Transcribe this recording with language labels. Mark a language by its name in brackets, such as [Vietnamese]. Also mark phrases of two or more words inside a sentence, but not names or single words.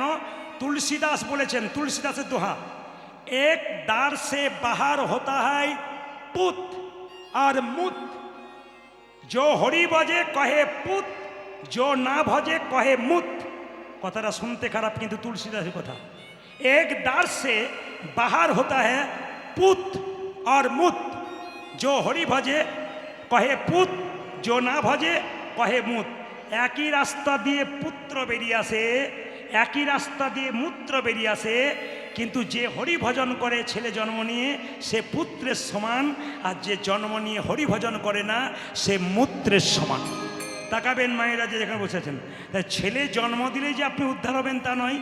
[Bangla] তুলসীদাস বলেছেন, তুলসীদাসের দোহা, [Hindi] एक द्वार से बाहर होता है पुत और मुत, जो हरि भजे कहे पुत, जो ना भजे कहे मुत। [Bangla] কথাটা শুনতে খারাপ, কিন্তু তুলসীদাসের কথা। [Hindi] एक द्वार से बाहर होता है पुत और मुत, जो हरि भजे कहे पुत, जो ना भजे कहे मुत। [Bangla] একই রাস্তা দিয়ে পুত্র বেরিয়ে আসে, একই রাস্তা দিয়ে মূত্র বেরিয়ে আসে, কিন্তু যে হরি ভজন করে ছেলে জন্ম নিয়ে সে পুত্রের সমান, আর যে জন্ম নিয়ে হরি ভজন করে না সে মূত্রের সমান। তাকাবেন মায়েরা যে যেখানে বসেছেন, তাই ছেলে জন্ম দিলেই যে আপনি উদ্ধার হবেন তা নয়।